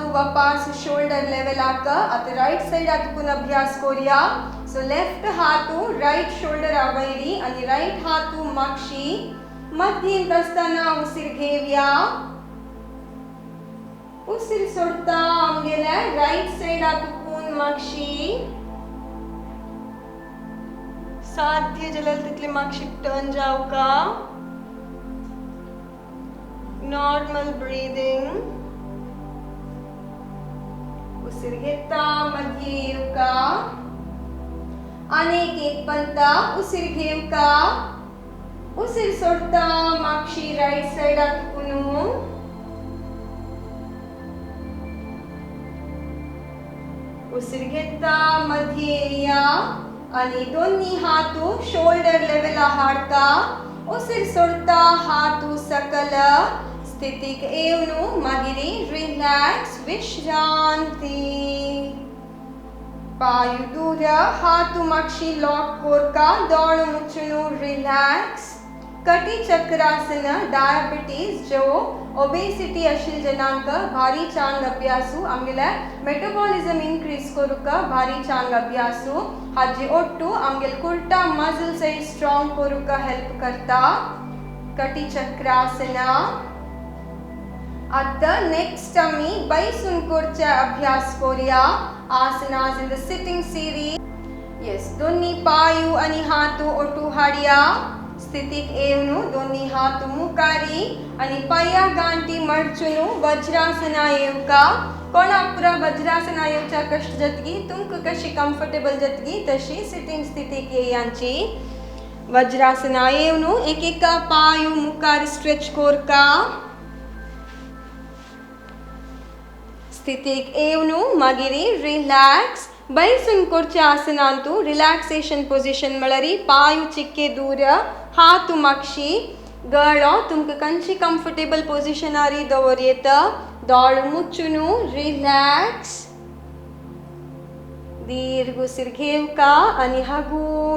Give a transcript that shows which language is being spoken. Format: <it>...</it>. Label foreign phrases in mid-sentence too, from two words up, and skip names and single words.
<kok>वापस</kok> <en>shoulder level</en> <kok>आका आता</kok> <en>right side</en> <kok>आतुकून अभ्यास करूया सो लेफ्ट हात</kok> <en>right shoulder</en> <kok>आवैरी आणि राइट हात मागशी मध्येंत असताना उसिर घेऊया उसिर सोडता आमगेला</kok> <en>right side</en> <kok>आतुकून मागशी साध्य जलल तितले मागशी टर्न जावका</kok> <en>normal breathing</en> <kok>उसिर घेता मध्ये येवका अनेक एक पंता उसिर घेवका उसिर सोडता मागशी</kok> <en>right side</en> <kok>आतुकून उसिर घेता मध्ये या आणि दोन्ही हात</kok> <en>shoulder level</en> <kok>हाडता उसिर सोडता हात सकल स्थितीक येऊन मागिरी रिलॅक्स विश्रांती पायु दूर हात मागशी लॉक कोरका दोळ मुचुनु रिलॅक्स कटी चक्रासन डायबिटीज जो ओबेसिटी अशिल जनांक भारी चांग अभ्यासु आमगेला</kok> <en>metabolism increase</en> <kok>करूक भारी चांग अभ्यासु हाजी ओट्टू आमगेल कुर्टा मसल से स्ट्रॉंग करूक हेल्प करता कटी चक्रासना आता नेक्स्ट आम्ही बैसून कोरचा अभ्यास करूया आसनास</kok> <en>in the sitting series</en> <kok>यस दोन्ही पायु आणि हात ओटू हाडिया स्थितीक येऊन दोन्ही हात मुकारी आणि पाया गांठी मडचुनु वज्रासना येवका कोणापुरा वज्रासना येवचा कष्ट जतगी तुमक कशी कंफर्टेबल जतगी तशी सिटिंग स्थितीक येयांची वज्रासना येऊन एक एक पायु मुकार स्ट्रेच कोरका स्थितीक येऊन मागिरी रिलॅक्स बैसून कोरच्या आसनांतू</kok> <en>relaxation position</en> <kok>मळरी पायु चिक्के दूर हात मागशी गळो तुमका कंची</kok> <en>comfortable position</en> <kok>आरी दवर येत दोळ मुचुनु रिलॅक्स दीर्घ उसिर घेवका आणि हगूर</kok>